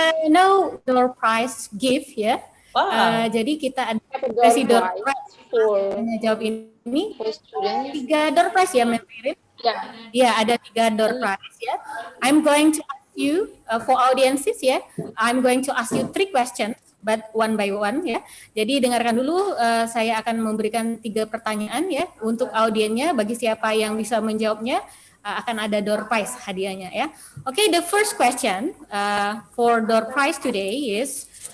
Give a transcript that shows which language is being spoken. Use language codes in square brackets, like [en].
[en] Now door prize gift [id] ya. Jadi kita ada kasih door prize for jawab ini. 3 door prize ya, Mbak Pirin? Ya, ada 3 door prize ya. [en] I'm going to ask you for audiences ya. I'm going to ask you 3 questions, but one by one ya. [id] Jadi dengarkan dulu, saya akan memberikan 3 pertanyaan ya untuk audiennya. Bagi siapa yang bisa menjawabnya, akan ada door prize hadiahnya ya. [en] Okay, the first question for door prize today is,